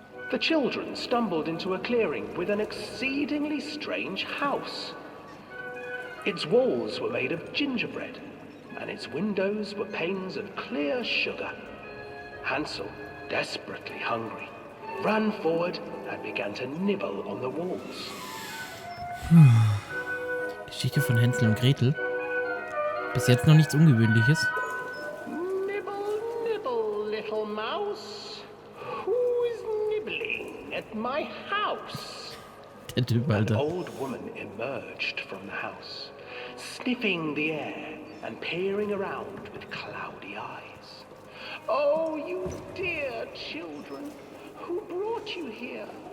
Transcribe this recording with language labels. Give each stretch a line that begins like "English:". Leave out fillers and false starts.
English: The children stumbled into a clearing with an exceedingly strange house. Its walls were made of gingerbread, and its windows were panes of clear sugar. Hansel, desperately hungry, ran forward and began to nibble on the walls.
German: Geschichte von Hänsel und Gretel. Bis jetzt noch nichts Ungewöhnliches.
English: Nibble, nibble, little mouse. Who's nibbling at my house?
German: Der Typ,
English: An
German: Alter.
English: old woman emerged from the house, sniffing the air and peering around with cloudy eyes. Oh, you dear children, who brought you here?